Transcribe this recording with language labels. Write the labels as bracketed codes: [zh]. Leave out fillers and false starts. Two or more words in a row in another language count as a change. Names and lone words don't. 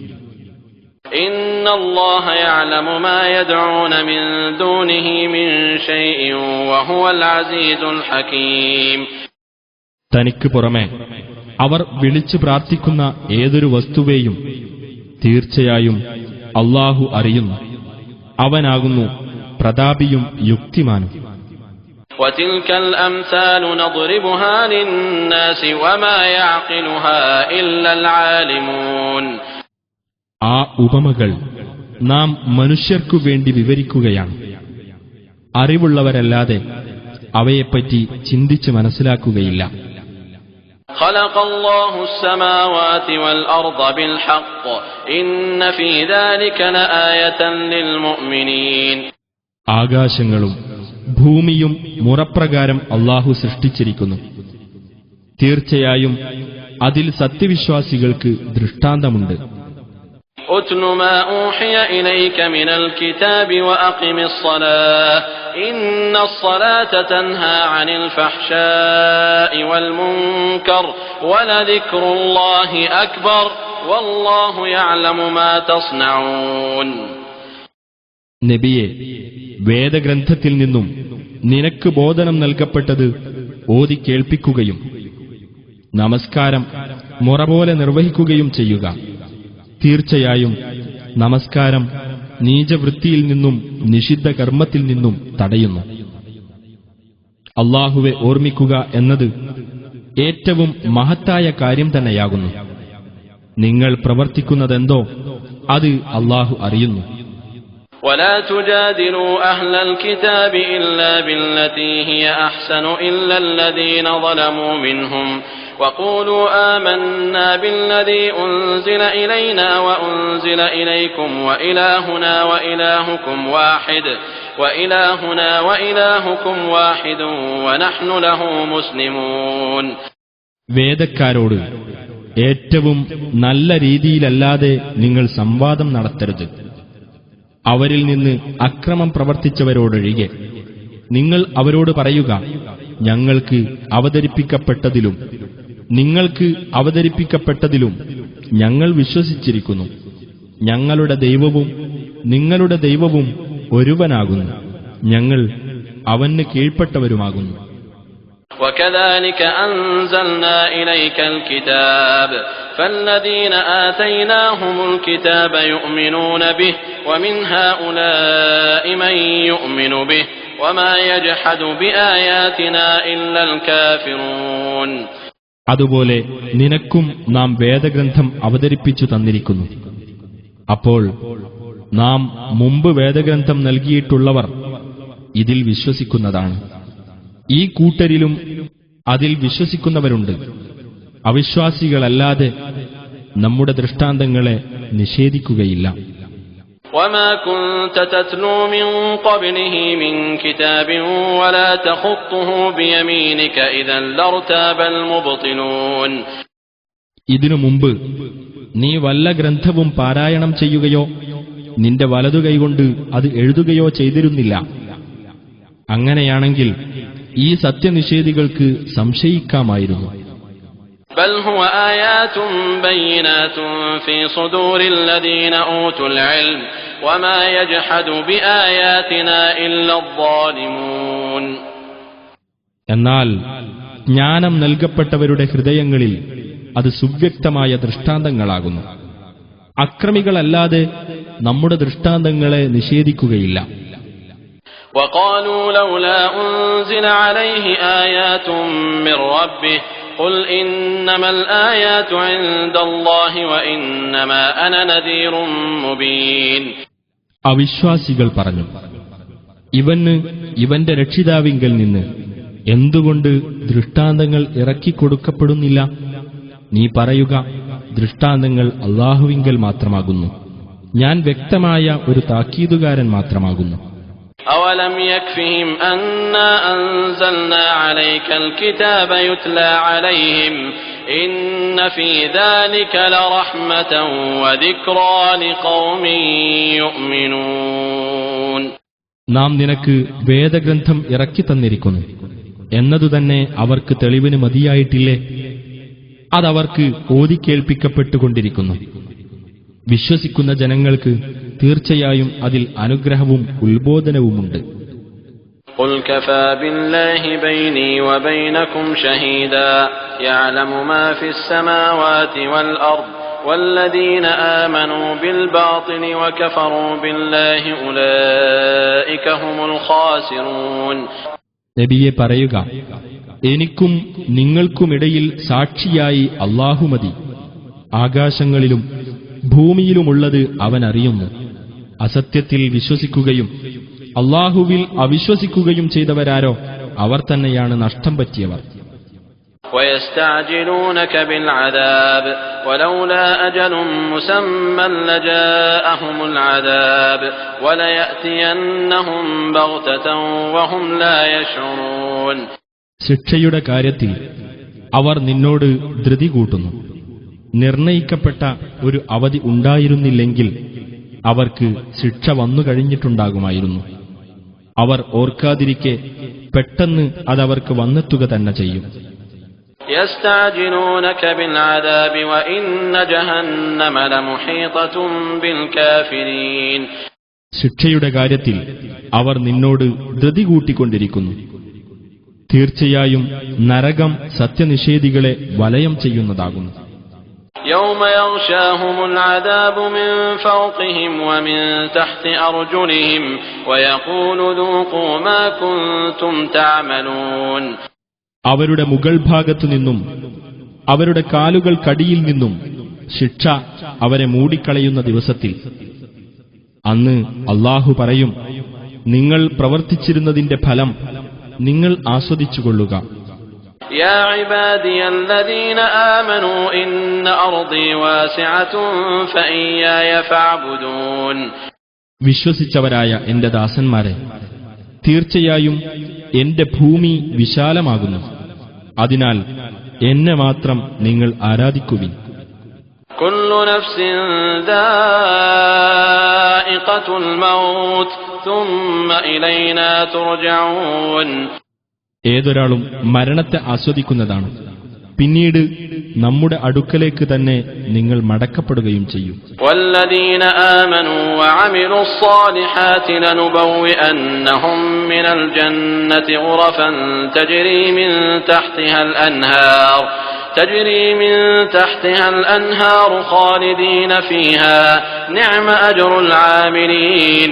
[ar] إن الله يعلم ما يدعون من دونه من شيء وهو العزيز الحكيم. [ml] തനിക്ക് പുറമെ അവർ വിളിച്ചു പ്രാർത്ഥിക്കുന്ന ഏതൊരു വസ്തുവേയും തീർച്ചയായും അല്ലാഹു അറിയുന്നു. അവനാകുന്നു പ്രതാപിയും യുക്തിമാനും. [ar] وَتِلْكَ الْأَمْثَالُ نَضْرِبُهَا لِلنَّاسِ وَمَا يَعْقِلُهَا إِلَّا الْعَالِمُونَ. [ml] ആ ഉപമകൾ നാം മനുഷ്യർക്കു വേണ്ടി വിവരിക്കുകയാണ്. അറിവുള്ളവരല്ലാതെ അവയെപ്പറ്റി ചിന്തിച്ച് മനസ്സിലാക്കുകയില്ല. [ar] خَلَقَ اللَّهُ السَّمَاوَاتِ وَالْأَرْضَ بِالْحَقِّ إِنَّ فِي ذَلِكَ لَآيَةً لِلْمُؤْمِنِينَ. [ml] ആകാശങ്ങളും ഭൂമിയും മുറപ്രകാരം അല്ലാഹു സൃഷ്ടിച്ചിരിക്കുന്നു. തീർച്ചയായും അതിൽ സത്യവിശ്വാസികൾക്ക് ദൃഷ്ടാന്തമുണ്ട്. [ar] أتل ما أوحي إليك من الكتاب وأقم الصلاة إن الصلاة تنهى عن الفحشاء والمنكر ولذكر الله أكبر والله يعلم ما تصنعون. [ml] നബിയെ, വേദഗ്രന്ഥത്തിൽ നിന്നും നിനക്ക് ബോധനം നൽകപ്പെട്ടത് ഓതി കേൾപ്പിക്കുകയും നമസ്കാരം മുറപോലെ നിർവഹിക്കുകയും ചെയ്യുക. തീർച്ചയായും നമസ്കാരം നീചവൃത്തിയിൽ നിന്നും നിഷിദ്ധ കർമ്മത്തിൽ നിന്നും തടയുന്നു. അല്ലാഹുവെ ഓർമ്മിക്കുക എന്നത് ഏറ്റവും മഹത്തായ കാര്യം തന്നെയാകുന്നു. നിങ്ങൾ പ്രവർത്തിക്കുന്നതെന്തോ അത് അല്ലാഹു അറിയുന്നു. [ar] ولا تجادلوا أهل الكتاب إلا بالتي هي أحسن إلا الذين ظلموا منهم وقولوا آمنا بالذي أنزل إلينا وأنزل إليكم وإلهنا وإلهكم واحد ونحن له مسلمون. [ml] വേദക്കാരോട് ഏറ്റവും നല്ല രീതിയിലല്ലാതെ നിങ്ങൾ സംവാദം നടത്തരുത്. അവരിൽ നിന്ന് അക്രമം പ്രവർത്തിച്ചവരോടൊഴികെ നിങ്ങൾ അവരോട് പറയുക, ഞങ്ങൾക്ക് അവതരിപ്പിക്കപ്പെട്ടതിലും നിങ്ങൾക്ക് അവതരിപ്പിക്കപ്പെട്ടതിലും ഞങ്ങൾ വിശ്വസിച്ചിരിക്കുന്നു. ഞങ്ങളുടെ ദൈവവും നിങ്ങളുടെ ദൈവവും ഒരുവനാകുന്നു. ഞങ്ങൾ അവന് കീഴ്പ്പെട്ടവരുമാകുന്നു. [ar] وكذلك أنزلنا إليك الكتاب فالذين آتيناهم الكتاب يؤمنون به ومن هؤلاء من يؤمن به وما يجحد بآياتنا إلا الكافرون. [ml] അതുപോലെ നിനക്കും നാം വേദഗ്രന്ഥം അവതരിപ്പിച്ചു തന്നിരിക്കുന്നു. അപ്പോൾ നാം മുമ്പ് വേദഗ്രന്ഥം നൽകിയിട്ടുള്ളവർ ഇതിൽ വിശ്വസിക്കുന്നതാണ്. ഈ കൂട്ടരിലും അതിൽ വിശ്വസിക്കുന്നവരുണ്ട്. അവിശ്വാസികളല്ലാതെ നമ്മുടെ ദൃഷ്ടാന്തങ്ങളെ നിഷേധിക്കുകയില്ല. [ar] وما كنت تتلو من قبله من كتاب ولا تخطه بيمينك إذا لارتاب المبطلون. [ml] ഇതിനു മുമ്പ് നീ വല്ല ഗ്രന്ഥവും പാരായണം ചെയ്യുകയോ നിന്റെ വലതുകൈകൊണ്ട് അത് എഴുതുകയോ ചെയ്തിരുന്നില്ല. അങ്ങനെയാണെങ്കിൽ ഈ സത്യനിഷേധികൾക്ക് സംശയിക്കാമായിരുന്നു. [ar] بل هو آيات بينات في صدور الذين أوتوا العلم وما يجحد بآياتنا إلا الظالمون. [ml] എന്നാൽ ജ്ഞാനം നൽകപ്പെട്ടവരുടെ ഹൃദയങ്ങളിൽ അത് സുവ്യക്തമായ ദൃഷ്ടാന്തങ്ങളാകുന്നു. അക്രമികളല്ലാതെ നമ്മുടെ ദൃഷ്ടാന്തങ്ങളെ നിഷേധിക്കുകയില്ല. [ar] وقالوا لولا أنزل عليه آيات من ربه قل إنما الآيات عند الله وإنما أنا نذير مبين. [ml] അവിശ്വാസികൾ പറഞ്ഞു, ഇവന്റെ രക്ഷിതാവിങ്കൽ നിന്ന് എന്തുകൊണ്ട് ദൃഷ്ടാന്തങ്ങൾ ഇറക്കിക്കൊടുക്കപ്പെടുന്നില്ല? നീ പറയുക, ദൃഷ്ടാന്തങ്ങൾ അല്ലാഹുവിങ്കൽ മാത്രമാകുന്നു, ഞാൻ വ്യക്തമായ ഒരു താക്കീതുകാരൻ മാത്രമാകുന്നു. [ar] أولم يكفهم أنا أنزلنا عليك الكتاب يتلى عليهم إن في ذلك لرحمة وذكرى لقوم يؤمنون. [ml] നാം നിനക്ക് വേദഗ്രന്ഥം ഇറക്കി തന്നിരിക്കുന്നു എന്നതുതന്നെ അവർക്ക് തെളിവിന് മതിയായിട്ടില്ലേ? അതവർക്ക് ഓതിക്കേൾപ്പിക്കപ്പെട്ടുകൊണ്ടിരിക്കുന്നു. വിശ്വസിക്കുന്ന ജനങ്ങൾക്ക് തീർച്ചയായും അതിൽ അനുഗ്രഹവും ഉത്ബോധനവുമുണ്ട്. [ar] قل كفى بالله بيني وبينكم شهيدا يعلم ما في السماوات والأرض والذين آمنوا بالباطل وكفروا بالله أولئك هم الخاسرون. [ml] നബിയെ പറയുക, എനിക്കും നിങ്ങൾക്കുമിടയിൽ സാക്ഷിയായി അല്ലാഹു മതി. ആകാശങ്ങളിലും ഭൂമിയിലുമുള്ളത് അവൻ അറിയുന്നു. അസത്യത്തിൽ വിശ്വസിക്കുകയും അല്ലാഹുവിൽ അവിശ്വസിക്കുകയും ചെയ്തവരാരോ അവർ തന്നെയാണ് നഷ്ടം പറ്റിയവർ. [ar] ويستعجلونك بالعذاب ولولا أجل مسمى لجاءهم العذاب وليأتينهم بغتة وهم لا يشعرون. [ml] ശിക്ഷയുടെ കാര്യത്തിൽ അവർ നിന്നോട് ധൃതി കൂട്ടുന്നു. നിർണയിക്കപ്പെട്ട ഒരു അവധി ഉണ്ടായിരുന്നില്ലെങ്കിൽ അവർക്ക് ശിക്ഷ വന്നു കഴിഞ്ഞിട്ടുണ്ടാകുമായിരുന്നു. അവർ ഓർക്കാതിരിക്കെ പെട്ടെന്ന് അതവർക്ക് വന്നെത്തുക തന്നെ ചെയ്യും. [ar] يستعجلونك بالعذاب وإن جهنم لمحيطة بالكافرين. [ml] ശിക്ഷയുടെ കാര്യത്തിൽ അവർ നിന്നോട് ധൃതി കൂട്ടിക്കൊണ്ടിരിക്കുന്നു. തീർച്ചയായും നരകം സത്യനിഷേധികളെ വലയം ചെയ്യുന്നതാകുന്നു. [ar] يوم يغشاهم العذاب من فوقهم ومن تحت أرجلهم ويقول ذوقوا ما كنتم تعملون. [ml] അവരുടെ മുകൾ ഭാഗത്തു നിന്നും അവരുടെ കാലുകൾക്കടിയിൽ നിന്നും ശിക്ഷ അവരെ മൂടിക്കളയുന്ന ദിവസത്തിൽ അന്ന് അല്ലാഹു പറയും, നിങ്ങൾ പ്രവർത്തിച്ചിരുന്നതിന്റെ ഫലം നിങ്ങൾ ആസ്വദിച്ചുകൊള്ളുക. [ar] يا عبادي الذين آمنوا إن أرضي واسعة فإياي فاعبدون. [ml] വിശ്വസിച്ചവരായ എന്റെ ദാസന്മാരെ, തീർച്ചയായും എന്റെ ഭൂമി വിശാലമാകുന്നു, അതിനാൽ എന്നെ മാത്രം നിങ്ങൾ ആരാധിക്കുവിൻ. [ar] كل نفس ذائقة الموت ثم إلينا ترجعون. [ml] ഏതൊരാളും മരണത്തെ ആസ്വദിക്കുന്നതാണ്, പിന്നീട് നമ്മുടെ അടുക്കലേക്ക് തന്നെ നിങ്ങൾ മടക്കപ്പെടുകയും ചെയ്യും. [ar] والذين آمنوا وعملوا الصالحات لنبوئنهم من الجنة غرفا تجري من تحتها الأنهار خالدين فيها نعم أجر العاملين.